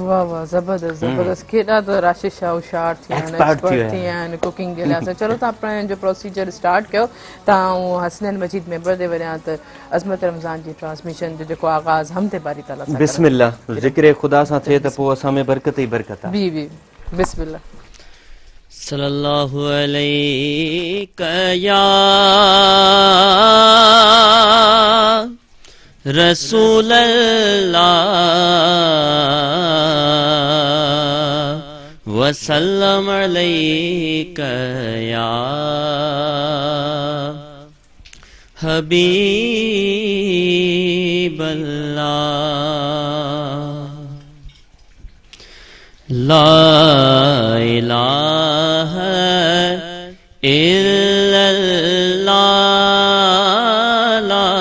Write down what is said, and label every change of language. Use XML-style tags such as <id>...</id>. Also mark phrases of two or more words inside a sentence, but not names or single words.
<sd>वाह वाह ज़बरदस्त ज़बरदस्त केॾा त राशिद शाह होशियार थी विया आहिनि कुकिंग जे लाइ चलो तव्हां पंहिंजो</sd> <en>procedure start</en> <sd>कयो तव्हां हसनैन मजीद मेंबर ते वञा त अज़मत रमज़ान जी ट्रांसमिशन जो जेको आगाज़ हम ते बारी ताला सां बिस्मिल्लाह ज़िक्र ख़ुदा सां थिए त पोइ असां में बरकत ई बरकत आहे बी बी बिस्मिल्लाह</sd> <ar>صلى الله عليه يا رسول الله وسلم عليك يا حبيب الله لا إله إلا الله لا</ar>